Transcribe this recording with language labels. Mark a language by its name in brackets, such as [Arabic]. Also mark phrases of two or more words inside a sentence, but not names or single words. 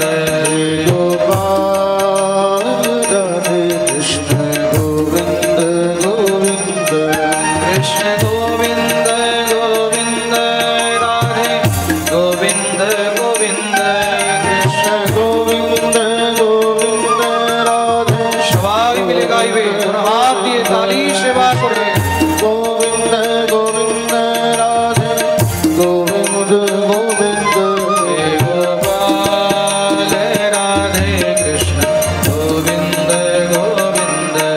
[Hindi] हे गोपाल राधे कृष्ण गोविंद गोविंद कृष्ण गोविंद गोविंद राधे गोविंद गोविंद कृष्ण गोविंद गोविंद राधे [Bangla] সবাই মিলে গাইবে হাত দিয়ে তালি সেবা করে [Hindi] गोविंद गोविंद राधे गोविंद गोविंद हे गोपाल राधे कृष्ण गोविंद गोविंद